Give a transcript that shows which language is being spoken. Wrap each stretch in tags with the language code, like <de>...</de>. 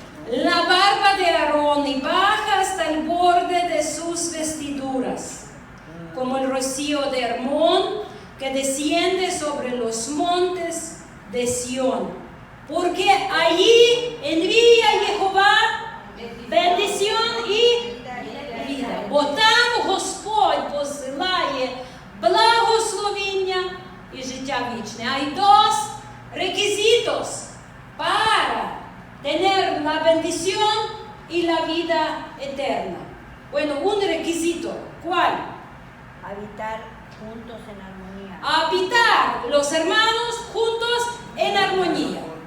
<es>La barba de Aarón y baja hasta el borde de sus vestiduras, como el rocío de Hermón que desciende sobre los montes de Sión. Porque allí envía Jehová bendición y vida.</es> <uk>Бо там Господь посилає благословіння y життя вічне.</uk> <es>Hay dos requisitos para tener la bendición y la vida eterna. Bueno, un requisito. ¿Cuál? Habitar juntos en armonía. Habitar los hermanos juntos en armonía.</es>